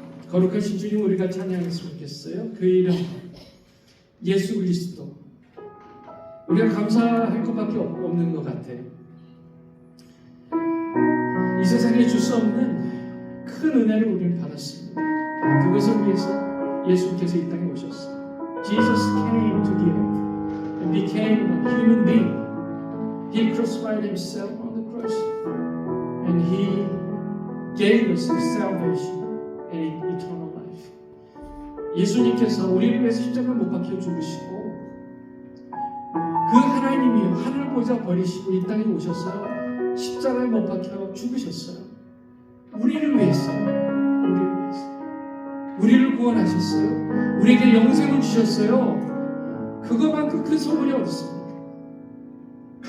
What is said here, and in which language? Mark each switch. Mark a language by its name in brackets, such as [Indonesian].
[Korean] 거룩하신 주님, 우리가 찬양했으면 좋겠어요. 그 이름 예수 그리스도. 우리가 감사할 것밖에 없는 것 같아요. 이 세상에 줄 수 없는 큰 은혜를 우리는 받았습니다. 그것을 위해서 예수님께서 이 땅에 오셨어요. [English] Jesus came to the earth and became a human being. He crucified himself on the cross and he gave us the salvation and eternal life. [Korean] 예수님께서 우리를 위해서 십자가를 못 박혀 죽으시고 그 하나님이 하늘 보좌 버리시고 이 땅에 오셔서 십자가에 못 박혀 죽으셨어요. 우리를 위해서요. 우리를 구원하셨어요. 우리에게 영생을 주셨어요. 그거만큼 큰 선물이 어디 있습니까?